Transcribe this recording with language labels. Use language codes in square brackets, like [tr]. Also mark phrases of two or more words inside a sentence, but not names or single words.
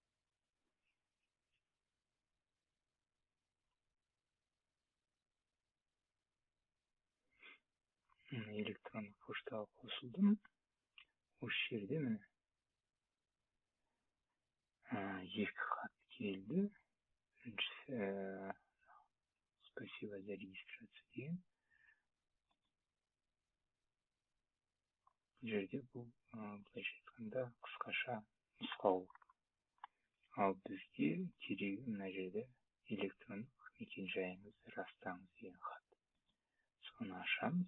[kk] Электрондық поштаға қосылдым. Осы жерде міне екі хат келді. Біріншісі [ru] спасибо за регистрацию [kk] деген. Бұл жерде бұл былайша айтқанда қысқаша нұсқаулық. Ал бізге керегі мына жерде электрондық мекен-жайыңызды растаңыз деген хат. Соны ашамыз.